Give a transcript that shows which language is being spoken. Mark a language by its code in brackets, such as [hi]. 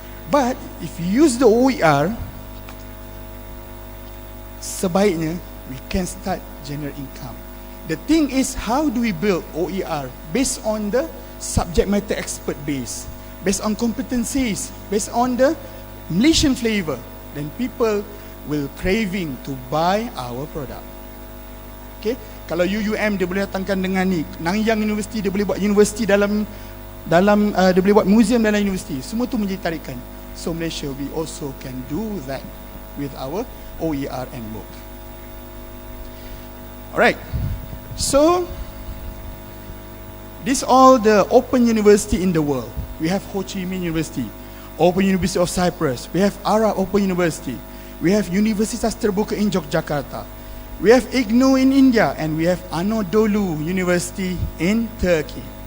[en] But if you use the OER, [ms] sebaiknya [en] we can start generate income. The thing is, how do we build OER? Based on the subject matter expert base, based on competencies, based on the Malaysian flavor, then people will craving to buy our product. [ms] Okay, kalau UUM dia boleh datangkan dengan ni, Nanyang University dia boleh buat universiti dalam dia boleh buat museum dalam universiti. Semua tu menjadi tarikan. [en] So Malaysia, we also can do that with our OER and MOOC. Alright, so this all the open university in the world. We have Ho Chi Minh University, Open University of Cyprus, we have Arab Open University, we have Universitas Terbuka in Yogyakarta, we have IGNU in India, and we have Anadolu University in Turkey.